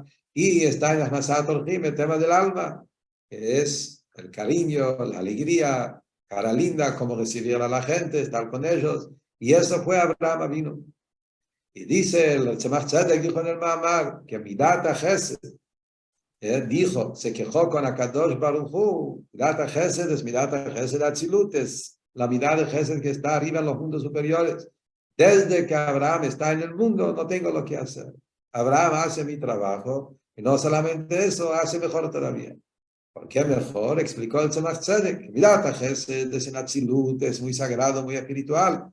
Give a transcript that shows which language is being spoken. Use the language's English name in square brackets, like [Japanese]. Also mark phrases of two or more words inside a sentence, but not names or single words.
[Spanish] Y está en [Hebrew] הכנסת אורחים [Spanish] el tema del alma, que es el cariño, la alegría, cara linda, como recibir a la gente, estar con ellos. Y eso fue Abraham Avinu. Y dice el Tzemach Tzedek, dijo en el Mahamar, que [Hebrew] מידת החסד, [Spanish] dijo, se quejó con [Hebrew] הקדוש ברוך הוא, מידת החסד [Spanish] es [Hebrew] מידת החסד אצילות, [Spanish] es la [Hebrew] מידת החסד [Spanish] que está arriba en los mundos superiores. Desde que Abraham está en el mundo, no tengo lo que hacer. Abraham hace mi trabajo, y no solamente eso, hace mejor todavía. ¿Por qué mejor? Explicó el Tzemach Tzedek. [Hebrew] מידת החסד [Spanish] es en Atzilut, es muy sagrado, muy espiritual.